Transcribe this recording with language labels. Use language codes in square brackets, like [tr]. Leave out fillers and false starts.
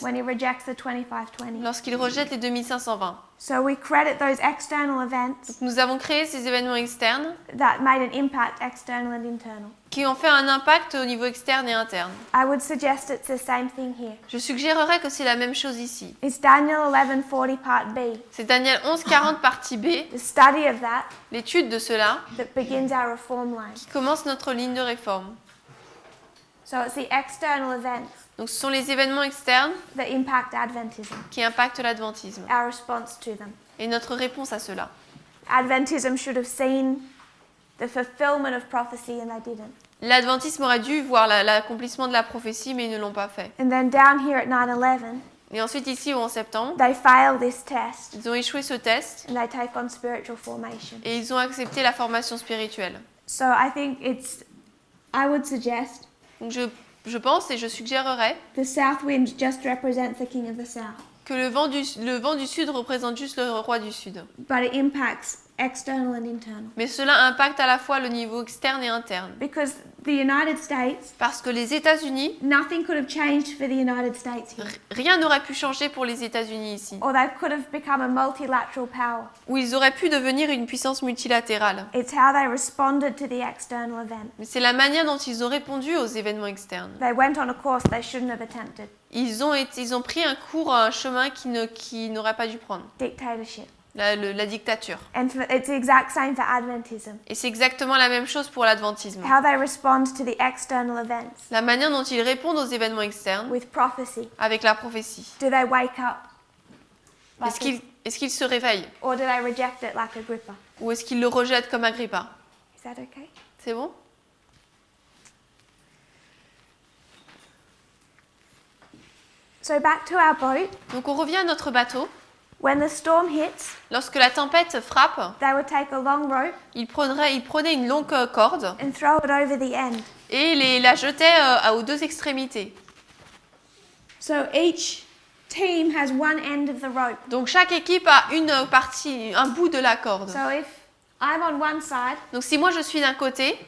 [en] when he rejects the 2520. [fr] lorsqu'il rejette les 2520. [en] So we credit those external events [fr] Nous avons créé ces événements externes [en] that made an impact external and internal. [fr] qui ont fait un impact au niveau externe et interne. [en] I would suggest it's the same thing here. [fr] Je suggérerais que c'est la même chose ici. [en] It's Daniel 11:40 part B, [fr] C'est Daniel 11:40 partie B, [en] the study of that [fr] l'étude de cela, [en] that begins our reform line. [fr] qui commence notre ligne de réforme. [en] So it's the external events [fr] Donc ce sont les événements externes [en] that impact Adventism, [fr] qui impactent l'adventisme [en] our response to them. [fr] et notre réponse à cela. [en] Adventism should have seen the fulfillment of prophecy and they didn't. [fr] L'adventisme aurait dû voir l'accomplissement de la prophétie, mais ils ne l'ont pas fait. [en] And then down here at 9/11, [fr] Et ensuite ici, en septembre, [en] they fail this test [fr] ils ont échoué ce test [en] and they take on spiritual formation. [fr] et ils ont accepté la formation spirituelle. [en] So I think I would suggest [fr] Donc je pense et je suggérerais [en] the south wind just represents the king of the south, [fr] que le vent du sud représente juste le roi du sud. [en] but it impacts external and internal. [fr] Mais cela impacte à la fois le niveau externe et interne. [en] Because the United States, [fr] Parce que les États-Unis, [en] nothing could have changed for the United States here. [fr] rien n'aurait pu changer pour les États-Unis ici. [en] Or they could have become a multilateral power. [fr] Où ils auraient pu devenir une puissance multilatérale. [en] It's how they responded to the external event. [fr] Mais c'est la manière dont ils ont répondu aux événements externes. [en] They went on a course they shouldn't have attempted. [fr] Ils ont pris un chemin qu'ils n'auraient pas dû prendre. [en] Dictatorship. [fr] la dictature. [en] And it's the exact same for Adventism. [fr] Et c'est exactement la même chose pour l'adventisme. [en] How they respond to the external events [fr] La manière dont ils répondent aux événements externes [en] with prophecy. [fr] avec la prophétie. [en] Do they wake up? [fr] Est-ce qu'ils se réveillent [en] Or do they reject it like Agrippa? [fr] ou est-ce qu'ils le rejettent comme Agrippa? [en] Is that okay? [fr] C'est bon? [en] So back to our boat. [fr] Donc on revient à notre bateau. [en] When the storm hits, [fr] Lorsque la tempête frappe, [en] they would take a long rope [fr] ils prenaient une longue corde [en] and throw it over the end. [fr] et la jetaient aux deux extrémités. [en] So each team has one end of the rope. [fr] Donc chaque équipe a une partie, un bout de la corde. [en] So if I'm on one side [fr] Donc si moi je suis d'un côté